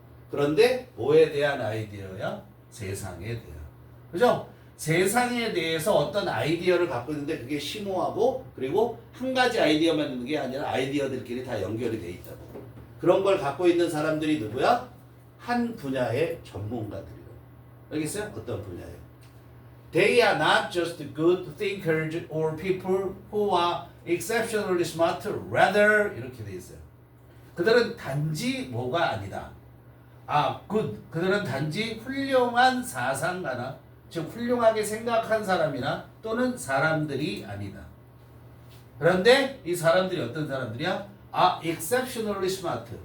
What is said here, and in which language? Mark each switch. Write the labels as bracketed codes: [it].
[ko] 그런데 뭐에 대한 아이디어야? 세상에 대한. 그죠? 세상에 대해서 어떤 아이디어를 갖고 있는데 그게 심오하고 그리고 한 가지 아이디어만 있는 게 아니라 아이디어들끼리 다 연결이 돼 있다고. 그런 걸 갖고 있는 사람들이 누구야? 한 분야의 전문가들이라고. 알겠어요? 어떤 분야에? [en] They are not just good thinkers or people who are exceptionally smart, rather [ko] 이렇게 돼 있어요. 그들은 단지 뭐가 아니다. [en] good. [ko] 그들은 단지 훌륭한 사상가나 즉 훌륭하게 생각한 사람이나 또는 사람들이 아니다. 그런데 이 사람들이 어떤 사람들이야? [en] exceptionally smart.